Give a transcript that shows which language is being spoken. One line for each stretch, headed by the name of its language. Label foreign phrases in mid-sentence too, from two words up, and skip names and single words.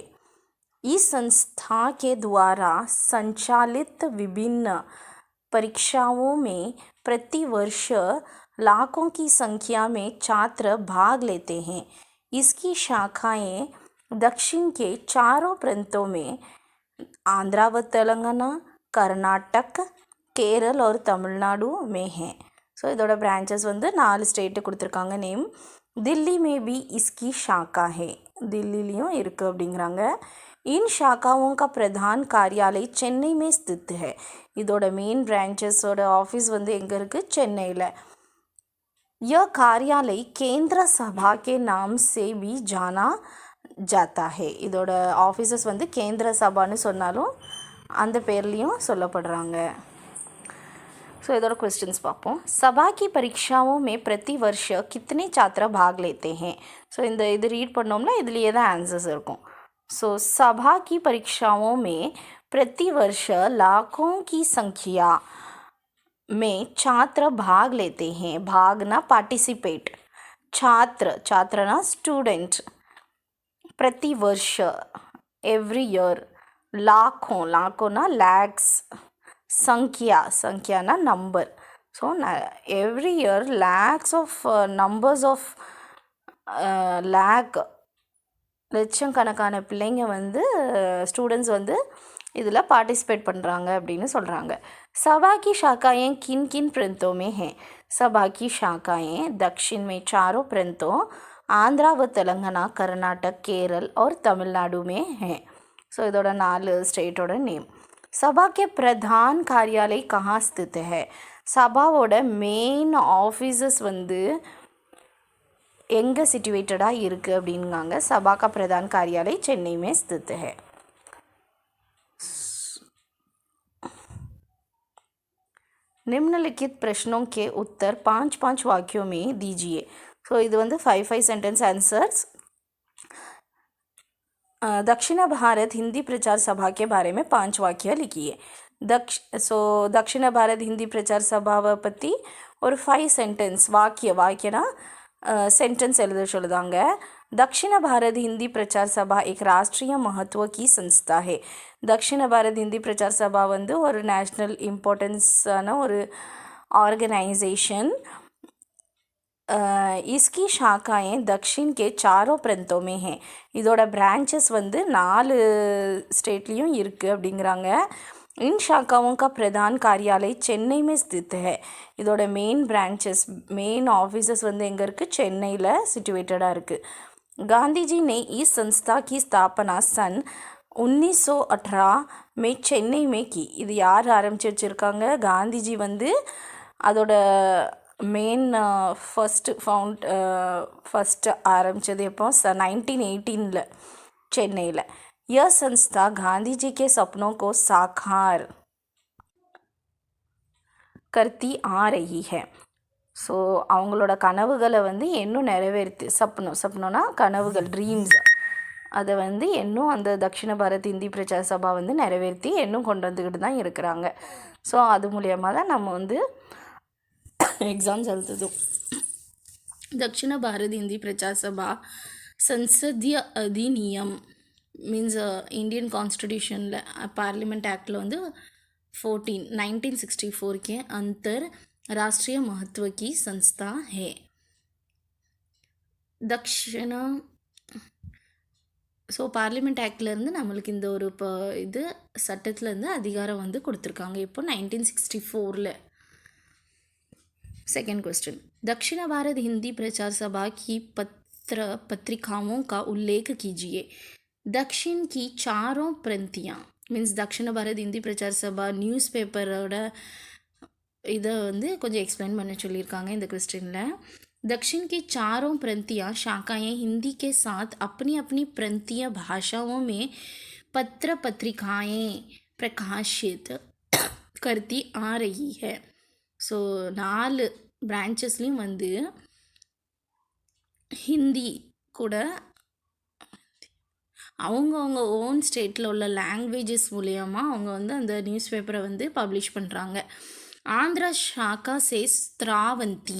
Hindi: इस संस्था के द्वारा संचालित विभिन्न परीक्षाओं में प्रति वर्ष लाखों की संख्या में छात्र भाग लेते हैं. इसकी शाखाएं दक्षिण के चारों प्रांतों में आंध्र व तेलंगाना, कर्नाटक, केरल और तमिलनाडु में हैं.
Tamil: ஸோ இதோட பிரான்ச்சஸ் வந்து 4 ஸ்டேட்டு கொடுத்துருக்காங்க நேம்.
Hindi: दिल्ली में भी इसकी शाखा है,
Tamil: दिल्लीலையும் இருக்குது அப்படிங்கிறாங்க.
Hindi: इन शाखाओं का प्रधान कार्यालय चेन्नई में स्थित है.
Tamil: இதோட மெயின் பிரான்ச்சஸோட ஆஃபீஸ் வந்து எங்கே இருக்குது? சென்னையில்.
Hindi: यह कार्यालय केंद्र सभा के नाम से भी जाना जाता है.
Tamil: இதோட ஆஃபீஸஸ் வந்து கேந்திர சபான்னு சொன்னாலும் அந்த பேர்லேயும் சொல்லப்படுறாங்க. ஸோ இதோட क्वेश्चंस பார்ப்போம்.
Hindi: सभा की परीक्षाओं में प्रति वर्ष कितने छात्र भाग लेते हैं.
Tamil: ஸோ இந்த இது ரீட் பண்ணோம்னா இதுலேயே தான் ஆன்சர்ஸ் இருக்கும்.
Hindi: ஸோ सभा की परीक्षाओं में प्रति वर्ष लाखों की संख्या में छात्र भाग लेते हैं. भागना पार्टिसिपेट, छात्रना स्टूडेंट, प्रति वर्ष
English: every year,
Hindi: लाखों ना लैक्स, संख्या ना नंबर.
English: so every year lakhs of numbers of lakh,
Tamil: லட்சக்கணக்கான பிள்ளைங்க வந்து ஸ்டூடெண்ட்ஸ் வந்து இதில் பார்ட்டிசிபேட் பண்ணுறாங்க அப்படின்னு சொல்கிறாங்க.
Hindi: सभा की शाखाएं किन किन प्रांतों में हैं. सभा की शाखाएं दक्षिण में चारों प्रांतों आंध्र व तेलंगाना, कर्नाटक, केरल और तमिलनाडु में हैं.
Tamil: ஸோ இதோட 4 ஸ்டேட்டோட நேம்.
Hindi: सभा के प्रधान कार्यालय कहाँ स्थित है.
Tamil: சபாவோட மெயின் ஆஃபீஸஸ் வந்து எங்கே சிச்சுவேட்டடாக இருக்குது அப்படிங்காங்க.
Hindi: सभा का प्रधान कार्यालय चेन्नई में स्थित है. निम्नलिखित प्रश्नों के उत्तर 5 वाक्यों में दीजिए.
Tamil: ஸோ இது வந்து 5
English: sentence answers.
Hindi: दक्षिण भारत हिंदी प्रचार सभा के बारे में 5 वाक्य लिखिए.
Tamil: दक्षिण भारत हिंदी प्रचार सभाவை பற்றி ஒரு 5 सेंटेंस वाक्यना सेंटेंस எழுத சொல்லுதாங்க.
Hindi: दक्षिण भारत हिंदी प्रचार सभा एक राष्ट्रीय महत्व की संस्था है.
Tamil: दक्षिण भारत हिंदी प्रचार सभा வந்து ஒரு நேஷ்னல் இம்பார்ட்டன்ஸான ஒரு ஆர்கனைசேஷன்.
Hindi: इसकी शाखाएं दक्षिण के चारों प्रांतों में हैं.
Tamil: இதோட பிரான்ச்சஸ் வந்து 4 ஸ்டேட்லேயும் இருக்குது அப்படிங்கிறாங்க.
Hindi: इन शाखाओं का प्रधान कार्यालय चेन्नई में स्थित है.
Tamil: இதோட மெயின் ஆஃபீஸஸ் வந்து எங்கே இருக்குது? சென்னையில் சிச்சுவேட்டடாக இருக்குது.
Hindi: गांधी जी ने इस संस्था की स्थापना सन 1918 में சென்னை में की.
Tamil: இது யார் ஆரம்பிச்சு வச்சுருக்காங்க? காந்திஜி வந்து அதோட மெயின் ஃபஸ்ட்டு ஆரம்பித்தது எப்போ 1918 சென்னையில்.
Hindi: यह संस्था गांधी जी के सपनों को साकार करती आ रही है.
Tamil: ஸோ அவங்களோட கனவுகளை வந்து இன்னும் நிறைவேற்றி சப்னோனா கனவுகள், ட்ரீம்ஸ், அதை வந்து இன்னும் அந்த தக்ஷிண பாரத் இந்தி பிரச்சார சபா வந்து நிறைவேற்றி இன்னும் கொண்டு வந்துக்கிட்டு தான் இருக்கிறாங்க. ஸோ அது மூலியமாக தான் நம்ம வந்து எக்ஸாம்ஸ் எழுதுதும்.
Hindi: दक्षिण भारत हिंदी प्रचार सभा संसदीय अधिनियम
English: means Indian Constitutionல் Parliament Actல்
Hindi: வந்து 1964 के अंतर राष्ट्रीय महत्व की संस्था है.
Tamil: दक्षिण ஸோ பார்லிமெண்ட் ஆக்ட்லேருந்து நம்மளுக்கு இந்த ஒரு இது சட்டத்துலேருந்து அதிகாரம் வந்து கொடுத்துருக்காங்க இப்போ 1964.
English: second question,
Hindi: दक्षिण भारत हिंदी प्रचार सभा की पत्रिकाओं का उल्लेख कीजिए. दक्षिण की चारों प्रंतियाँ
Tamil: मीन्स दक्षिण भारत हिंदी प्रचार सभा நியூஸ் பேப்பரோட இதை வந்து கொஞ்சம் எக்ஸ்பிளைன் பண்ண சொல்லியிருக்காங்க இந்த क्वेश्चनिல்.
Hindi: दक्षिण की चारों प्रंतियाँ शाखाएँ हिंदी के साथ अपनी अपनी प्रंतीय भाषाओं में पत्र पत्रिकाएँ प्रकाशित करती आ रही है.
Tamil: ஸோ 4 பிரான்ச்சஸ்லேயும் வந்து ஹிந்தி கூட அவங்கவுங்க ஓன் ஸ்டேட்டில் உள்ள லாங்குவேஜஸ் மூலயமா அவங்க வந்து அந்த நியூஸ் பேப்பரை வந்து பப்ளிஷ் பண்ணுறாங்க.
Hindi: आंध्र शाखा से स्रवंती.